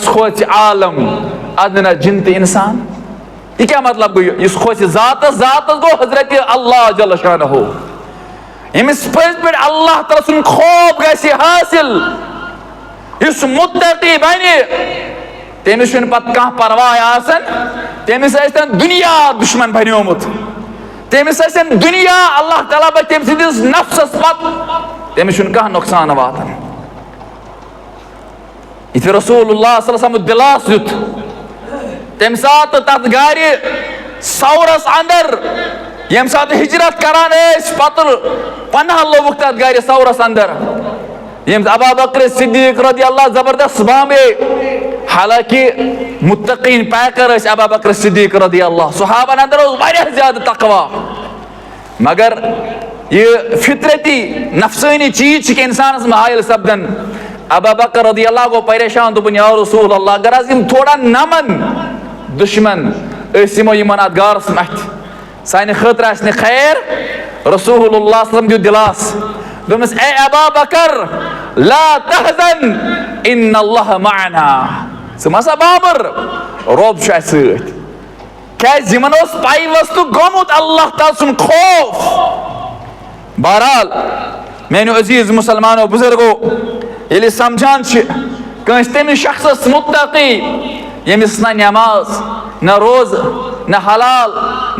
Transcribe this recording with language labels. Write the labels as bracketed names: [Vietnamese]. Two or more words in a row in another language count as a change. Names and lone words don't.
[Kashmiri] کھوژِ عالم ادنا جن تہٕ انسان یہِ کیٛاہ مطلب گوٚو یُس کھوژِ ذاتس گوٚو حضرت [Arabic] اللہ جل شانہ [Kashmiri] ییٚمِس پٔزۍ پٲٹھۍ اللہ تعالیٰ سُنٛد خوف گژھِ حٲصِل یُس مُتقی بنہِ تٔمِس چھُنہٕ پتہٕ کانٛہہ پرواے آسان تٔمِس ٲسۍتن دُنیا دُشمن بنیومُت تٔمِس ٲسِن دُنیا اللہ تعالیٰ بچہِ تٔمۍ سٕنٛدِس نفسس پتہٕ تٔمِس چھُنہٕ کانٛہہ نۄقصان واتان یِتھُے [Arabic] رسول اللہ صلی اللہ علیہ وسلم [Kashmiri] دِلاس دیُت تمہِ ساتہٕ تتھ گرِ سورس اندر ییٚمہِ ساتہٕ ہجرت کران ٲسۍ پتہٕ پناہ لوگُکھ تتھ گرِ سورس اندر ییٚمِس ابا بکر صدیق [Arabic] رضی اللہ [Kashmiri] زبردست بامے حالانکہِ متقیٖن پیکر ٲسۍ ابا بکر صدیق [Arabic] رضی اللہ [Kashmiri] صحابن اندر اوس واریاہ زیادٕ تقوا مگر یہِ فطرتی نفسٲنی چیٖز چھِ کہِ انسانس مایل سپدان ابا بکر [Arabic] رضی اللہ [Kashmiri] گوٚو پریشان دوٚپُن [Arabic] یا رسول اللہ [Kashmiri] اگر حظ یِم تھوڑا نمن دُشمن أسۍ یِمو یِمن اتھ گارس متھِ سانہِ خٲطرٕ آسہِ نہٕ خیر [Arabic] رسول اللہ صلی اللہ علیہ وسلم [Kashmiri] دیُت دِلاس دوٚپنس اے ابا بکر [Arabic] لا تحزن ان اللہ معنا [Kashmiri] ژٕ مہ سا بابر رۄب چھُ اسہِ سۭتۍ کیٛازِ یِمن اوس پیوستہٕ گوٚمُت اللہ تعالیٰ سُنٛد خوف بہرحال میانیو عزیٖز مُسلمانو بُزرگو ییٚلہِ أسۍ سمجھان چھِ کٲنٛسہِ تٔمِس شخصس مُتقی ییٚمِس نہ نٮ۪ماز نہ روزٕ نہ حلال نہ